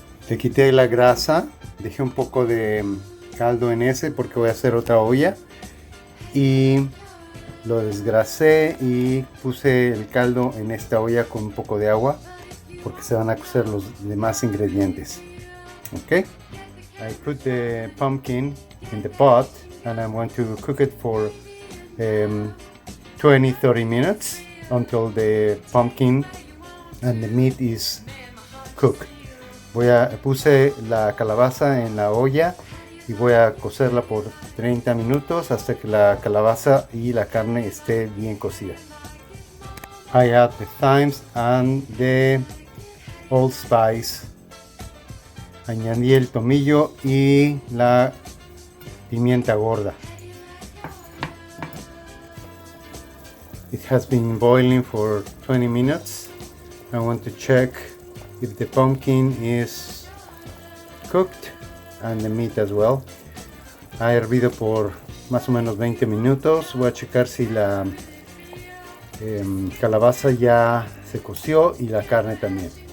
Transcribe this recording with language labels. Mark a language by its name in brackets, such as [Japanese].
[Spanish] Le quité la grasa, dejé un poco de caldo en ese porque voy a hacer otra olla, y lo desgrasé y puse el caldo en esta olla con un poco de agua porque se van a cocer los demás ingredientes. [English] Okay, I put the pumpkin in the pot and I'm going to cook it for 20-30 minutes until the pumpkin and the meat is cooked. [Spanish] Puse la calabaza en la olla y voy a cocerla por 30 minutos hasta que la calabaza y la carne esté bien cocida. [English] I add the thymes and the allspice. [Spanish] Añadí el tomillo y la pimienta gorda. [English] It has been boiling for 20 minutes. I want to check if the pumpkin is cooked and the meat as well. [Spanish] Ha hervido por más o menos 20 minutos. Voy a checar si la calabaza ya se coció y la carne también.